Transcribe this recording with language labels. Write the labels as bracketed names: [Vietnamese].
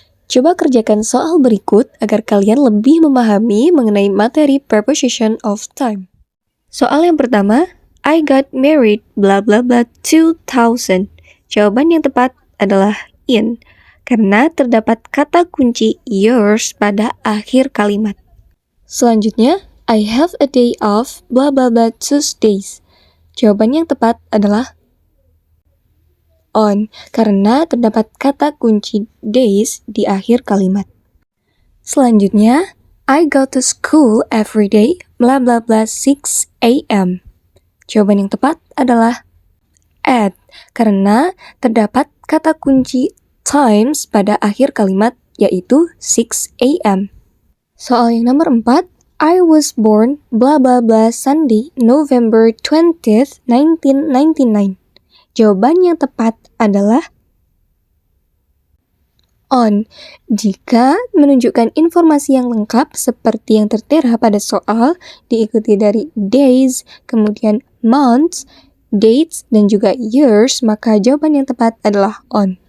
[Indonesian] Coba kerjakan soal berikut agar kalian lebih memahami mengenai materi preposition of time. Soal yang pertama, [English] I got married blah blah blah 2000. [Indonesian] Jawaban yang tepat adalah in, karena terdapat kata kunci years pada akhir kalimat. Selanjutnya, [English] I have a day off blah blah blah Tuesdays. [Indonesian] Jawaban yang tepat adalah on, karena terdapat kata kunci days di akhir kalimat. Selanjutnya, [English] I go to school every day blah blah blah 6 a.m. [Indonesian] Jawaban yang tepat adalah at, karena terdapat kata kunci times pada akhir kalimat yaitu 6 a.m. Soal yang nomor 4, [English] I was born blah blah blah Sunday, November 20th, 1999. [Indonesian] Jawaban yang tepat adalah on, jika menunjukkan informasi yang lengkap seperti yang tertera pada soal, diikuti dari days, kemudian months, dates, dan juga years, maka jawaban yang tepat adalah on.